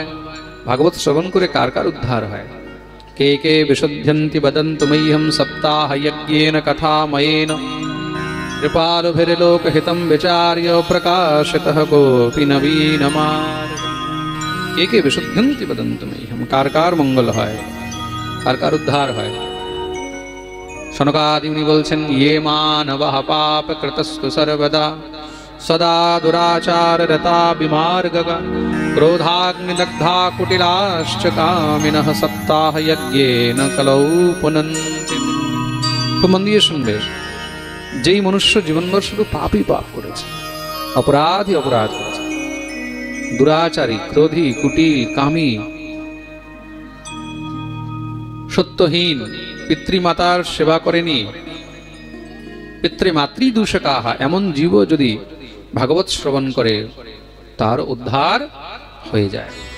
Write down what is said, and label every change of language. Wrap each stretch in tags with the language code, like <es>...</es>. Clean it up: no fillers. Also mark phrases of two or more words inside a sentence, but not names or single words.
<bn>ভাগবত শ্রবণ করে কার কার উদ্ধার হয়?</bn> <sa>কে কে বিশুদ্ধন্তি বদন্তু মহ্যম সপ্তাহযজ্ঞেন কথাময়েন কৃপালুভির্লোকহিতম বিচার্য প্রকাশিতঃ কোপি নবীনমার। কে কে বিশুদ্ধন্তি বদন্তু মহ্যম,</sa> <bn>কার কার মঙ্গল হয়, কার কার উদ্ধার হয়? সনকাদি মুনি বলছেন,</bn> <sa>ইয়ে মানবঃ পাপকৃতস্তু সর্বদা सदा दुराचार रता विमार्गगा क्रोधाग्निदग्धा कुटिलाश्च कामिनः सप्ताह यज्ञेन कलौ पुनन्ति।</sa> <bn>খুব মন দিয়ে শুনবে, যেই মনুষ্য জীবনভর শুধু পাপই পাপ করেছে, অপরাধী অপরাধ করেছে, দুরাচারী, ক্রোধী, কুটিল, কামী, সত্যহীন, পিতৃমাতার সেবা করেনি, পিতৃমাতৃ দূষকাহা, এমন জীব যদি ভাগবত শ্রবণ করে তার উদ্ধার হয়ে যায়।</bn>